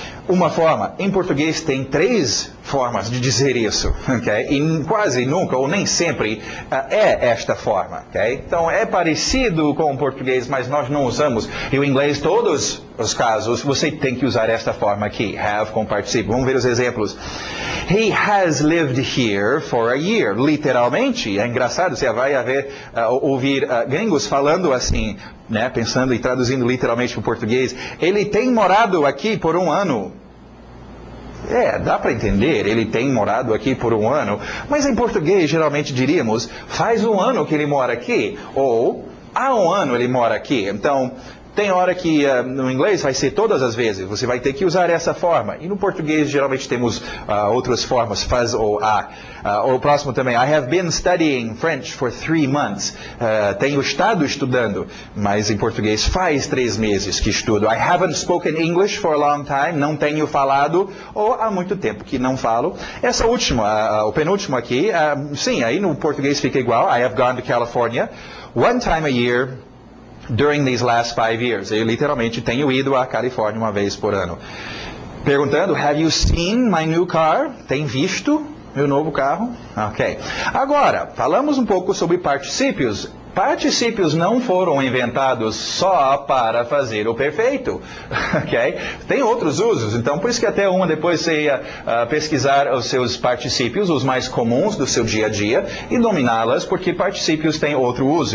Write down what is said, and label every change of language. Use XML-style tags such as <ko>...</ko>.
<pt>Uma forma, em português tem 3 formas de dizer isso, ok? E quase nunca, ou nem sempre, é esta forma, ok? Então é parecido com o português, mas nós não usamos. E o inglês, todos os casos, você tem que usar esta forma aqui, have com participio. Vamos ver os exemplos.</pt> <en>He has lived here for a year.</en> <pt>Literalmente, é engraçado, você vai ouvir gringos falando assim, né, pensando e traduzindo literalmente para o português. Ele tem morado aqui por 1 ano. Dá para entender, ele tem morado aqui por 1 ano, mas em português geralmente diríamos, faz 1 ano que ele mora aqui, ou há 1 ano ele mora aqui. Então, tem hora que no inglês vai ser todas as vezes, você vai ter que usar essa forma. E no português geralmente temos outras formas, faz ou a. O próximo também,</pt> <en>I have been studying French for 3 months.</en> <pt>Tenho estado estudando, mas em português faz 3 meses que estudo.</pt> <en>I haven't spoken English for a long time.</en> <pt>Não tenho falado, ou há muito tempo que não falo. Essa última, o penúltimo aqui, sim, aí no português fica igual.</pt> <en>I have gone to California 1 time a year during these last 5 years.</en> <pt>Eu literalmente tenho ido à Califórnia 1 vez por ano. Perguntando,</pt> <en>have you seen my new car?</en> <pt>Tem visto meu novo carro? Ok. Agora, falamos um pouco sobre particípios. Particípios não foram inventados só para fazer o perfeito, ok? Tem outros usos, então por isso que até depois você ia pesquisar os seus particípios, os mais comuns do seu dia a dia, e dominá-las, porque particípios têm outro uso.</pt>